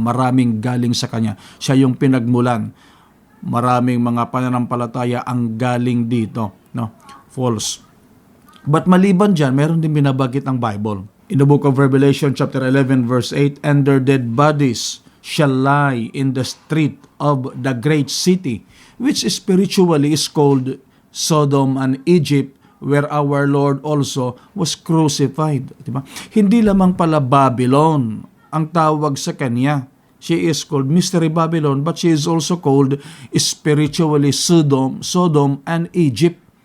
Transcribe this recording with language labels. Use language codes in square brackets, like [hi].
[tl] Maraming galing sa kanya. Siya yung pinagmulan. Maraming mga pananampalataya ang galing dito. No? False. But maliban dyan, meron din binabanggit ang Bible. [en] In the book of Revelation chapter 11 verse 8, and their dead bodies shall lie in the street of the great city, which spiritually is called Sodom and Egypt, where our Lord also was crucified. [tl] Diba? Hindi lamang pala Babylon ang tawag sa kanya. [en] She is called Mystery Babylon, but she is also called spiritually Sodom and Egypt.